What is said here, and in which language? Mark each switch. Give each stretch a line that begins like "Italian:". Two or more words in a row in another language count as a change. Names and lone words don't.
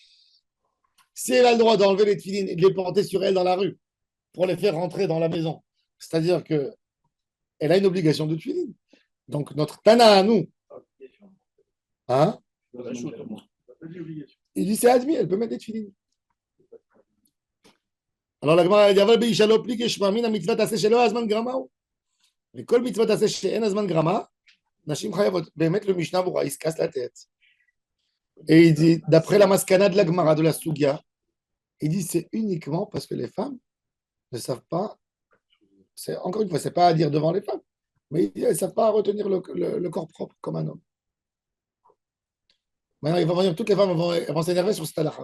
French: Si elle a le droit d'enlever les tefilines et de les porter sur elle dans la rue pour les faire rentrer dans la maison, c'est-à-dire qu'elle a une obligation de tefilines. Donc, notre Tana à nous, hein? Il dit c'est admis, elle peut mettre des tefilines. Alors la Gemara dit
Hebrew: אבל באישה לא פליגי שמע מן המצוות תעשה שלא הזמן גרמה הוא. וכל מצוות תעשה שאין הזמן גרמה, נשים חייבות.
French: באמת le Mishnah Bura, il se casse la tête. Et il dit, d'après la maskana de la Gemara de la Sugia, il dit c'est uniquement parce que les femmes ne savent pas, encore une fois, c'est pas à dire devant les femmes, mais elles ne savent pas retenir le corps propre comme un homme. Maintenant, il va venir, toutes les femmes vont s'énerver sur cette halakha.